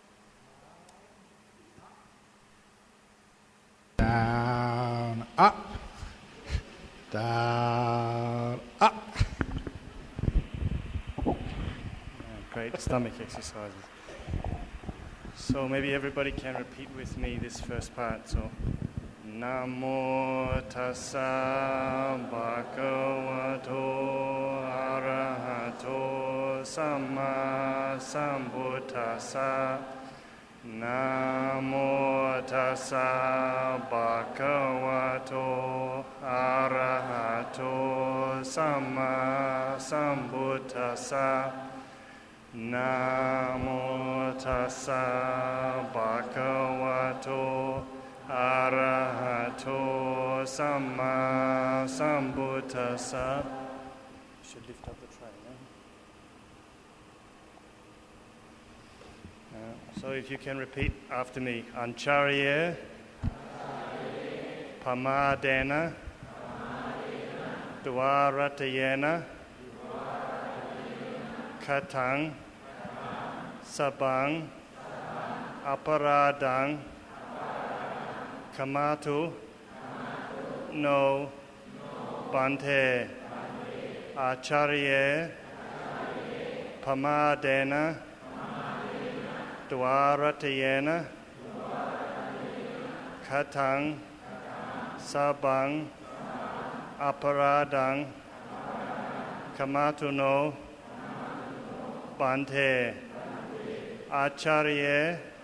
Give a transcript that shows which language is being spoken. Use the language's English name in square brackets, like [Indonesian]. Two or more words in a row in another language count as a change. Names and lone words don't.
[English] Down, up, down, up. Great stomach exercises. So maybe everybody can repeat with me this first part. So, [Pali] Namo tassa bhagavato arahato samma sambuddhassa. Namo tassa bhagavato arahato samma sambuddhassa. Namo tassa bhagavato arahato samma sambuddhassa. [English] Should lift up the tray, no? So if you can repeat after me. [Pali] Ancharya Pamadena Dwaratayena Katang Sabang Aparadang Kamatu No Bante Acharye Pamadena Dwaratayena Katang Sabang Aparadang Kamatuno Bante Acharye